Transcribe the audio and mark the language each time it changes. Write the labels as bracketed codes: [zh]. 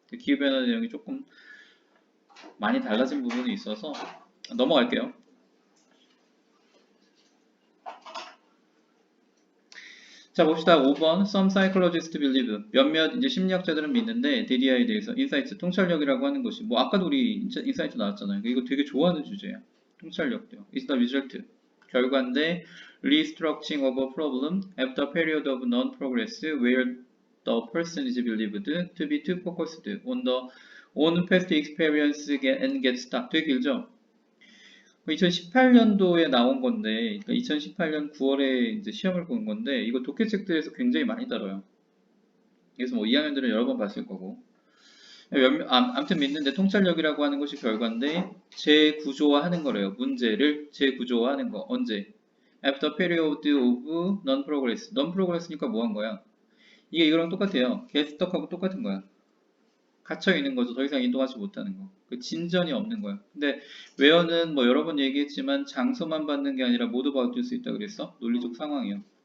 [ko] 기후변화 내용이 조금 많이 달라진 부분이 있어서 넘어갈게요. 자 봅시다. 5번 [en] Some psychologists believe [ko] 몇몇 이제 심리학자들은 믿는데 DDI에 대해서 인사이트 통찰력이라고 하는 것이 뭐 아까도 우리 인사이트 나왔잖아요. 이거 되게 좋아하는 주제야. 통찰력도요. [en] is the result [ko] 결과인데 [en] restructuring of a problem after a period of non-progress where the person is believed to be too focused on the on past experience and get stuck. [ko] 되게 길죠? 2018년도에 나온 건데, 그러니까 2018년 9월에 이제 시험을 본 건데, 이거 독해책들에서 굉장히 많이 다뤄요. 그래서 뭐 2학년들은 여러 번 봤을 거고. 아무튼 믿는데 통찰력이라고 하는 것이 결과인데, 재구조화하는 거래요. 문제를 재구조화하는 거. 언제? [en] After period of non-progress. [ko] non-progress니까 뭐 한 거야? 이게 이거랑 똑같아요. [en] get stuck [ko] 하고 똑같은 거야. 갇혀 있는 거죠. 더 이상 이동하지 못하는 거. 그 진전이 없는 거야. 근데 웨어는 뭐 여러 번 얘기했지만 장소만 받는 게 아니라 모두 받을 수 있다 그랬어. 논리적 상황이요.